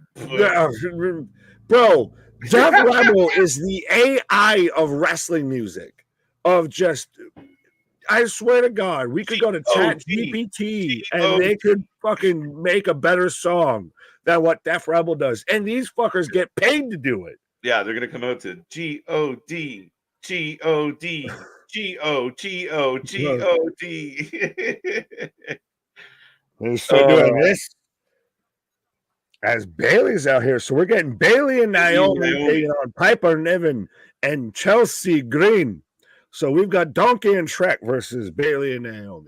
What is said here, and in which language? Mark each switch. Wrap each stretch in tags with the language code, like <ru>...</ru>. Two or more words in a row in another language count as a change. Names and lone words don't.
<en>Yeah, bro, Def Rebel is the AI of wrestling music. I swear to God, we could go to ChatGPT and they could fucking make a better song than what Def Rebel does. And these fuckers get paid to do it. Yeah, they're going to come out to G-O-D, G-O-D, G-O-G-O, G-O-D. They're still doing this as Bailey's out here. So we're getting Bailey and Naomi taking on Piper Niven and Chelsea Green. So we've got Donkey and Shrek versus Bailey and Naomi.</en>